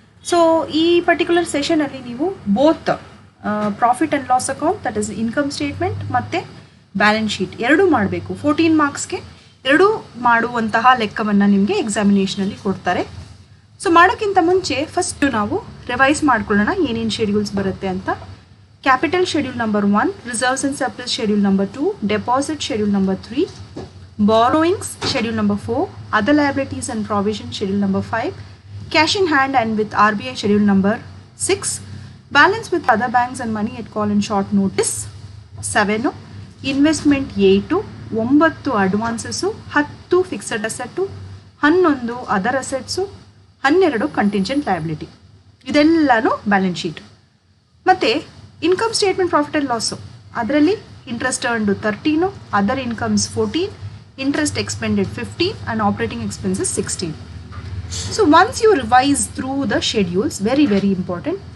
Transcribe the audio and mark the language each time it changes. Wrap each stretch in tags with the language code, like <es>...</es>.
<kn>So ಈ particular ಸೆಷನಲ್ಲಿ ನೀವು both profit and loss account,</kn> <en>that is income statement</en> <kn>ಮತ್ತು balance sheet ಎರಡೂ ಮಾಡಬೇಕು. 14 ಮಾರ್ಕ್ಸ್ಗೆ ಎರಡೂ ಮಾಡುವಂತಹ ಲೆಕ್ಕವನ್ನು ನಿಮಗೆ ಎಕ್ಸಾಮಿನೇಷನಲ್ಲಿ ಕೊಡ್ತಾರೆ. ಸೊ ಮಾಡೋಕ್ಕಿಂತ ಮುಂಚೆ ಫಸ್ಟು ನಾವು ರಿವೈಸ್ ಮಾಡ್ಕೊಳ್ಳೋಣ ಏನೇನು ಶೆಡ್ಯೂಲ್ಸ್ ಬರುತ್ತೆ ಅಂತ.</kn> <en>Capital schedule number 1, reserves and surplus schedule number 2, deposit schedule number 3, borrowings schedule number 4, other liabilities and provision schedule number 5, cash in hand and with RBI schedule number 6, balance with other banks and money at call and short notice 7, investment 8, 9 advances, 10 fixed asset, 11 other assets, 12 contingent liability.</en> <kn>ಇದೆಲ್ಲನೂ balance sheet. ಮತ್ತು income statement profit and loss, ಅದರಲ್ಲಿ interest ಅರ್ನ್ಡು 13, other incomes 14, interest expanded 15 and operating expenses 16.</kn> <en>So once you revise through the schedules, very very important.</en>